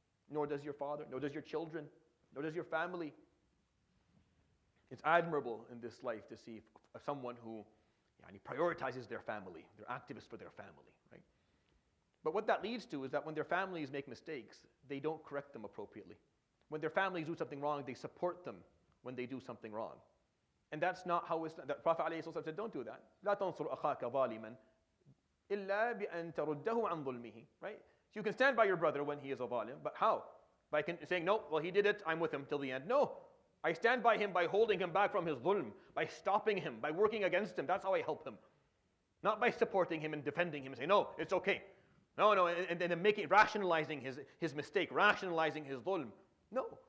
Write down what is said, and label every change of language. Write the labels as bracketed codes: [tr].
[en] Nor does your father, nor does your children, nor does your family. It's admirable in this life to see someone who prioritizes their family. They're activists for their family, right? But what that leads to is that when their families make mistakes, they don't correct them appropriately. When their families do something wrong, they support them when they do something wrong. And that's not how Islam, the Prophet ﷺ said, don't do that. [ar] لا تنصر أخاك ظالما إلا بأن ترده عن ظلمه. [en] Right? So you can stand by your brother when he is a zalim, but how? By saying, no, well, he did it, I'm with him till the end. No, I stand by him by holding him back from his dhulm, by stopping him, by working against him. That's how I help him. Not by supporting him and defending him and saying, no, it's okay. No, and then rationalizing his mistake, rationalizing his dhulm. No.